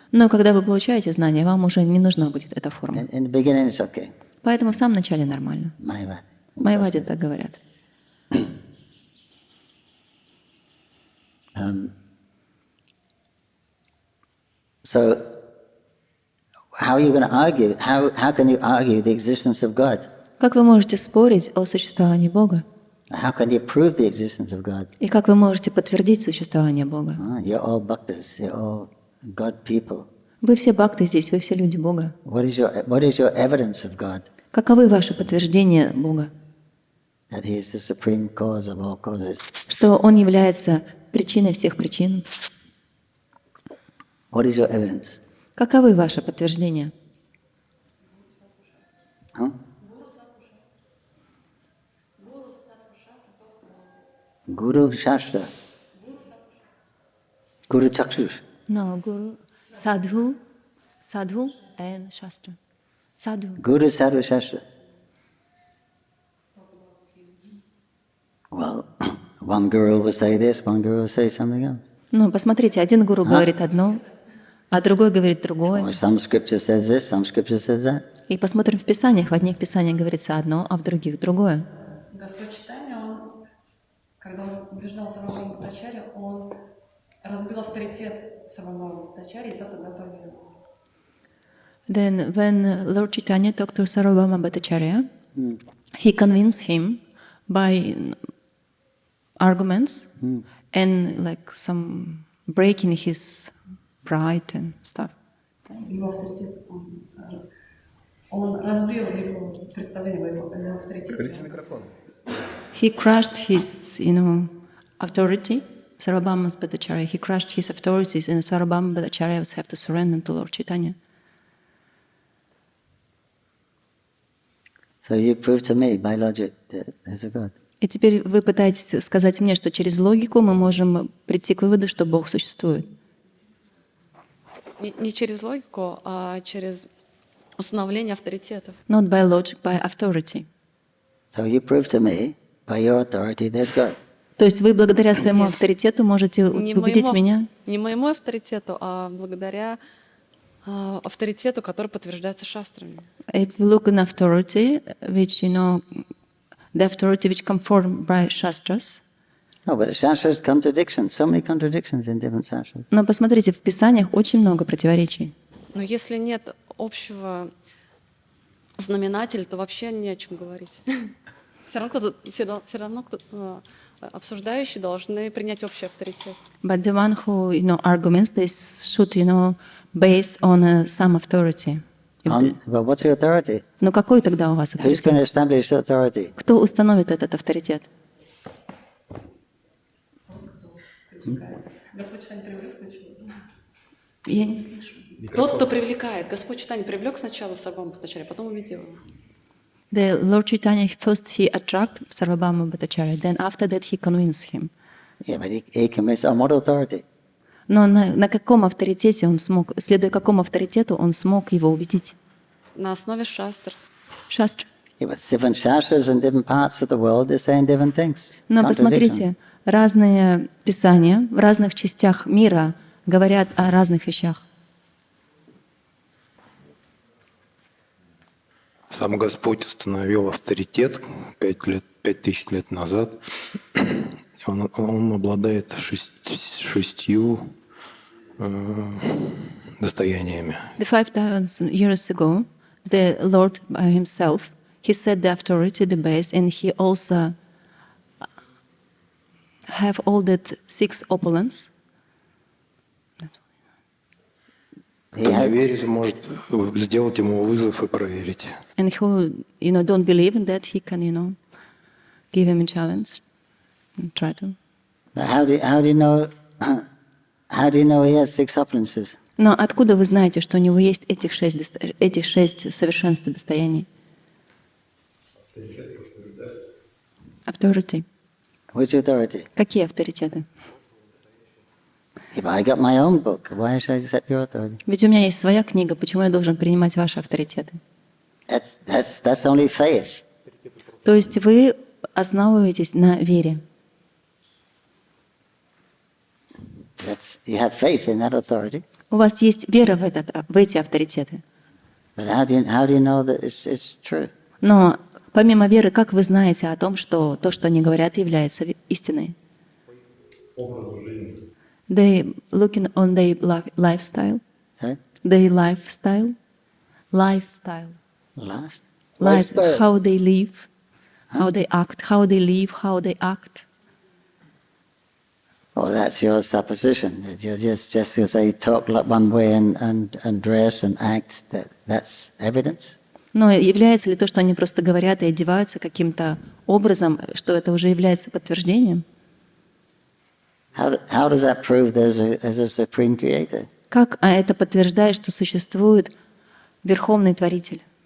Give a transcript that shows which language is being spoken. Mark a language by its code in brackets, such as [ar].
[ru] Но когда вы получаете знания, вам уже не нужна будет эта форма. [en] In the beginning, it's okay. [ru] Поэтому в самом начале нормально. [en] Mayavad. [ru] В Майаваде так говорят. [en] So, how are you going to argue? How can you argue the existence of God? [ru] Как вы можете спорить о существовании Бога? [en] How can you prove the existence of God? [ru] И как вы можете подтвердить существование Бога? [en] You're all bhaktas, you're all God people. [ru] Вы все бхакты здесь, вы все люди Бога. [en] What is your evidence of God? [ru] Каковы ваши подтверждения Бога? [en] That He is the supreme cause of all causes. [ru] Что Он является причиной всех причин. [en] What is your evidence? [ru] Каковы ваши подтверждения? Huh? [sa] Guru Shastra. Guru Chakshush. [en] No, Guru, Sadhu and Shastra. [sa] Sadhu. Guru Sadhu Shastra. [en] Well, one guru will say this, one guru will say something else. [ru] Ну, посмотрите, один гуру говорит одно, а другой говорит другое. [en] Or some scripture says this, some scripture says that. [ru] И посмотрим в Писаниях. В одних Писаниях говорится одно, а в других другое. Господь Чайтанья, он, когда он убеждал Сарвабхаума Бхаттачарья, он разбил авторитет Сарвабхаума Бхаттачарьи, и тот тогда поверил. [en] Then when Lord Chaitanya talked to Sarvabhauma Bhattacharya, he convinced him by arguments and like some breaking his pride and stuff. [ru] Его авторитет, он разбил его представление о его авторитете. [en] He crushed his, authority. Sarvabhauma Bhattacharya. He crushed his authorities, and Sarvabhauma Bhattacharya have to surrender to Lord Chaitanya. So you prove to me by logic that there's a God. [ru] И теперь вы пытаетесь сказать мне, что через логику мы можем прийти к выводу, что Бог существует. Не через логику, а через установление авторитетов. [en] Not by logic, by authority. So you prove to me by your authority there's God. [ru] То есть вы благодаря своему авторитету можете убедить меня? Не моему авторитету, а благодаря авторитету, который подтверждается шастрами. [en] If you look in authority, which the authority which conform by shastras. No, but the shastras contradictions, so many contradictions in different shastras. [ru] Но посмотрите, в Писаниях очень много противоречий. Но если нет общего знаменателя, то вообще не о чем говорить. Все равно кто обсуждающие должны принять общий авторитет. [en] But the one who arguments, they should base on some authority. But what's your authority? [ru] Но какой тогда у вас [en] Who's going to [ru] авторитет? [en] establish authority? [ru] Кто установит этот авторитет? Господь Чайтанья привлек сначала. Я не слышу. Тот, кто привлекает. Господь Чайтанья привлек сначала Сарвабхаума Бхаттачарья, потом увидел его. [en] The Lord Chaitanya first he attract Sarvabhauma Bhattacharya, then after that he convinced him. Yeah, but he commits on what authority? [ru] Но на каком авторитете он смог, следуя какому авторитету он смог его убедить? На основе шастр. Шастра. [en] Yeah, but different shastras in different parts of the world, they're saying different things. [ru] Но [en] Contradiction. [ru] посмотрите, разные писания в разных частях мира говорят о разных вещах. Сам Господь установил авторитет 5000 лет назад. Он обладает шестью достояниями. [en] 5,000 years ago, the Lord by himself, he set the authority, the base, and he also have all that 6 opulence. [ru] Кто не верит, может сделать ему вызов и проверить. [en] And who, don't believe in that, he can, give him a challenge and try to. But how do you know? How do you know he has 6 opulences? [ru] Но откуда вы знаете, что у него есть эти 6 совершенств и достояний? [en] Authority. Which authority? [ru] Какие авторитеты? [en] If I got my own book, why should I accept your authority? [ru] Ведь у меня есть своя книга, почему я должен принимать ваши авторитеты? [en] That's only faith. [ru] То есть вы основываетесь на вере. [en] You have faith in that authority. [ru] У вас есть вера в эти авторитеты. [en] But how do you know that it's true? [ru] Но помимо веры, как вы знаете о том, что то, что они говорят, является истиной? [en] They looking on their lifestyle. Sorry? Their lifestyle. Last? Life, how they live. how they act, how they live, how they act. Well, that's your supposition. That you're just because they talk like one way and dress and act, that's evidence. [ru] Но является ли то, что они просто говорят и одеваются каким-то образом, что это уже является подтверждением? [en] How does that prove there's a supreme creator? [ru] Как это подтверждает, что существует Верховный Творитель?